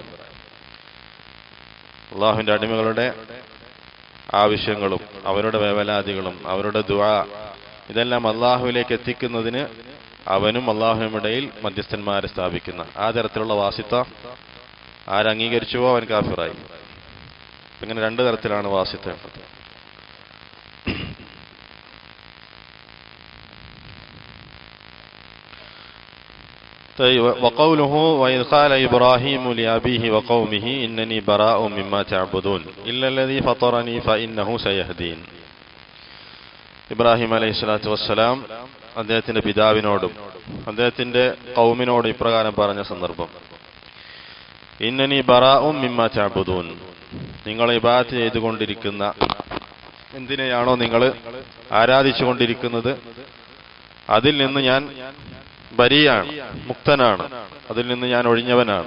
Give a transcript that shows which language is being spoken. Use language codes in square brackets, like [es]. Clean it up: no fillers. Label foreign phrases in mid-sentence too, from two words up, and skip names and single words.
[ml] അള്ളാഹുവിന്റെ അടിമകളുടെ ആവശ്യങ്ങളും അവരുടെ വേവലാതികളും അവരുടെ ദുആ ഇതെല്ലാം അള്ളാഹുവിലേക്ക് എത്തിക്കുന്നതിന് അവനും അള്ളാഹുവിനിടയിൽ മധ്യസ്ഥന്മാരെ സ്ഥാപിക്കുന്ന ആ തരത്തിലുള്ള വാസിത്ത ആരംഗീകരിച്ചുവോ അവൻ കാഫിറായി. ഇങ്ങനെ രണ്ടു തരത്തിലാണ് വാസിത്ത. [ar] وقوله وإذ قال إبراهيم لأبيه وقومه إنني براء مما تعبدون إلا الذي فطرني فإنه سيهدين. [ml] ഇബ്രാഹിം [ar] عليه الصلاة والسلام [ml] അദ്ദേഹത്തിന്റെ പിതാവിനോടും അദ്ദേഹത്തിന്റെ ഖൗമിനോടും ഇപ്രകാരം പറഞ്ഞ സന്ദർഭം, [ar] إنني براء مما تعبدون, [ml] നിങ്ങൾ ഇബാദത്ത് ചെയ്തുകൊണ്ടിരിക്കുന്ന എന്തിനെയാണോ നിങ്ങൾ ആരാധിച്ചുകൊണ്ടിരിക്കുന്നത് അതിൽ നിന്ന് ഞാൻ ബരിയാണ്, മുക്തനാണ്, അതിൽ നിന്ന് ഞാൻ ഒഴിഞ്ഞവനാണ്.